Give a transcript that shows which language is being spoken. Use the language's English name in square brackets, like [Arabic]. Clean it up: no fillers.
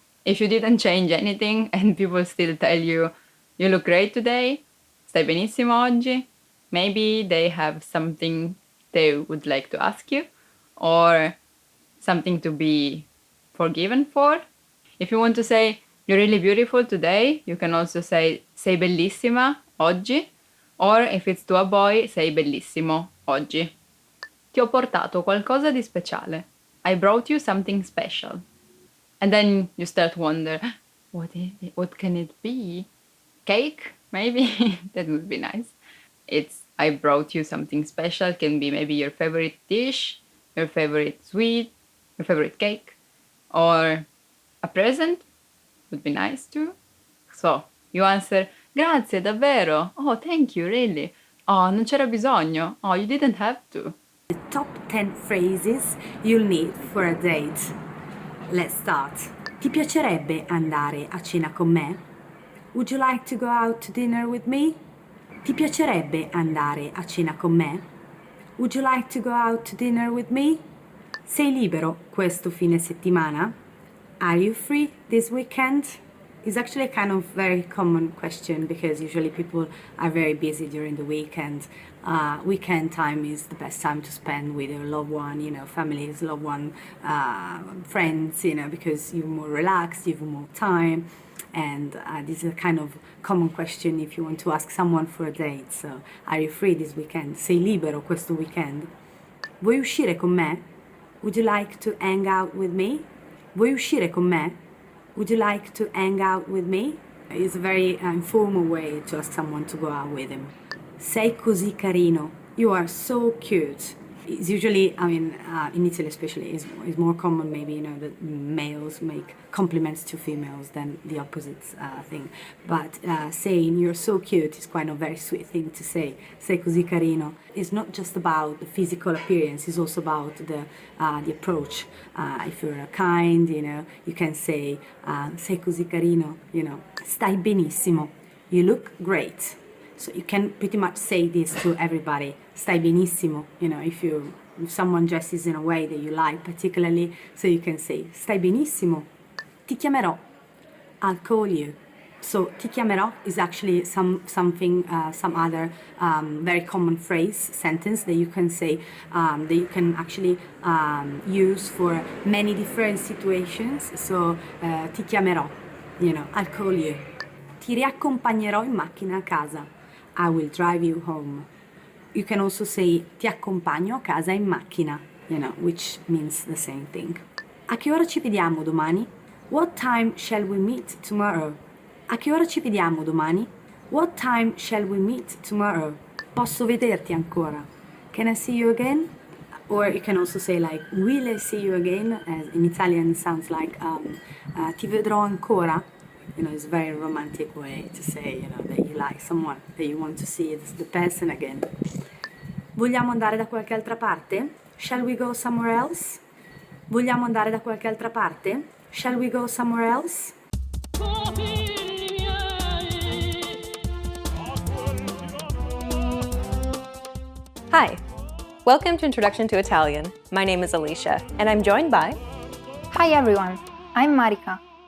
[English] If you didn't change anything and people still tell you, you look great today, [Italian] stai benissimo oggi, [English] maybe they have something they would like to ask you or something to be forgiven for. If you want to say, you're really beautiful today, you can also say, [Italian] sei bellissima oggi, [English] or if it's to a boy, [Italian] sei bellissimo oggi. Ti ho portato qualcosa di speciale. [English] I brought you something special. And then you start to wonder, what can it be? Cake? Maybe? That would be nice. It's, I brought you something special. Can be maybe your favorite dish, your favorite sweet, your favorite cake, or a present. Would be nice too. So, you answer, [Italian] grazie, davvero. [English] Oh, thank you, really. Oh, [Italian] non c'era bisogno. [English] Oh, you didn't have to. The top 10 phrases you'll need for a date. Let's start. [Italian] Ti piacerebbe andare a cena con me? [English] Would you like to go out to dinner with me? [Italian] Ti piacerebbe andare a cena con me? [English] Would you like to go out to dinner with me? [Italian] Sei libero questo fine settimana? [English] Are you free this weekend? It's actually a kind of very common question because usually people are very busy during the weekend. Weekend time is the best time to spend with your loved one, families, loved one, friends, because you're more relaxed, you have more time. And this is a kind of common question if you want to ask someone for a date. So, are you free this weekend? [Italian] Sei libero questo weekend? Vuoi uscire con me? [English] Would you like to hang out with me? [Italian] Vuoi uscire con me? [English] Would you like to hang out with me? It's a very informal way to ask someone to go out with him. [Italian] Sei così carino. [English] You are so cute. It's usually, in Italy especially, is more common maybe, that males make compliments to females than the opposite thing. But saying you're so cute is quite a very sweet thing to say. [Italian] Sei così carino. [English] It's not just about the physical appearance, it's also about the approach. If you're kind, you can say, [Italian] sei così carino, Stai benissimo. [English] You look great. So you can pretty much say this to everybody. [Italian] Stai benissimo, [English] if someone dresses in a way that you like particularly, so you can say, [Italian] stai benissimo. Ti chiamerò. [English] I'll call you. So [Italian] ti chiamerò [English] is actually some other very common phrase, sentence that you can say, that you can actually use for many different situations. So [Italian] ti chiamerò, [English] I'll call you. [Italian] Ti riaccompagnerò in macchina a casa. [English] I will drive you home. You can also say [Italian] ti accompagno a casa in macchina, [English] which means the same thing. [Italian] A che ora ci vediamo domani? [English] What time shall we meet tomorrow? [Italian] A che ora ci vediamo domani? [English] What time shall we meet tomorrow? [Italian] Posso vederti ancora? [English] Can I see you again? Or you can also say like, will I see you again? As in Italian sounds like, [Italian] ti vedrò ancora. [English] It's a very romantic way to say, that you like someone, that you want to see the person again. [Italian] Vogliamo andare da qualche altra parte? [English] Shall we go somewhere else? [Italian] Vogliamo andare da qualche altra parte? [English] Shall we go somewhere else? Hi, welcome to Introduction to Italian. My name is Alicia, and I'm joined by... Hi everyone, I'm Marika.